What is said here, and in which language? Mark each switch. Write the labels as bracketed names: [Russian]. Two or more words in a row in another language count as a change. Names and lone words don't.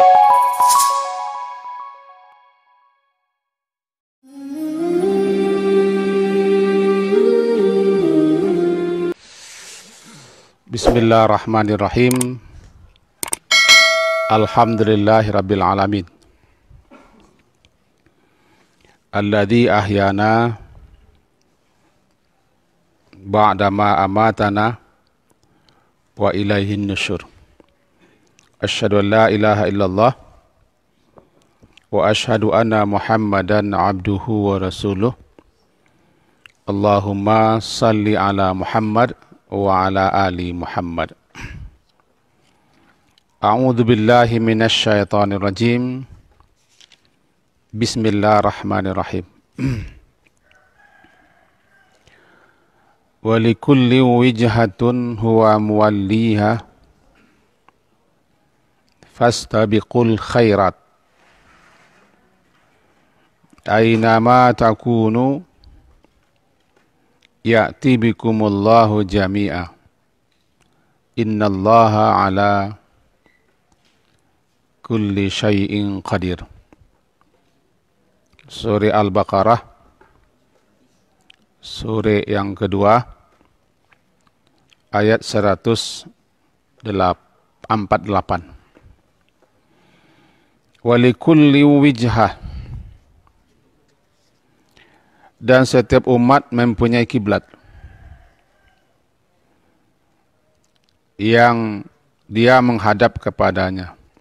[Arabic] بسم الله الرحمن الرحيم. الحمد لله رب العالمين. الذي أحيانا بعد ما أماتنا وإليه النشور. أشهد أن لا إله إلا الله وأشهد أن محمدا عبده ورسوله. اللهم صل على محمد وعلى آل محمد. أعوذ بالله من الشيطان الرجيم. بسم الله الرحمن الرحيم. ولكل وجهة هو موليها فاستبقوا الخيرات. أين ما تكونوا يأت بكم الله جميعا. إن الله على كل شيء قدير. [Indonesian] Surah Al-Baqarah, surah yang kedua, ayat 148. [Arabic] ولكل وجهة, [Indonesian] dan setiap umat mempunyai kiblat yang dia menghadap kepadanya.